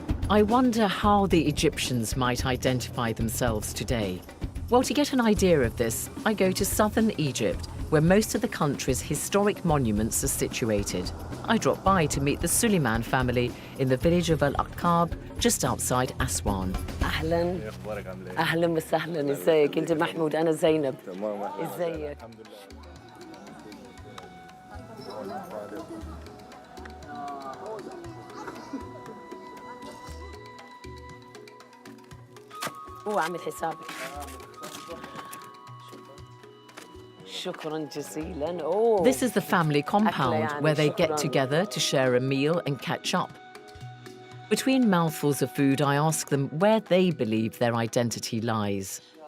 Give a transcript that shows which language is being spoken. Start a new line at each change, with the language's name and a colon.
English: I wonder how the Egyptians might identify themselves today. Well, to get an idea of this, I go to southern Egypt, where most of the country's historic monuments are situated. I drop by to meet the Suleiman family in the village of Al-Aqab, just outside Aswan.
Arabic: أهلاً أهلاً وسهلاً ازيك أنت محمود أنا زينب ازيك هو عامل حسابك شكراً جزيلاً.
English: This is the family compound where they get together to share a meal and catch up. Between mouthfuls of food, I ask them where they believe their identity lies.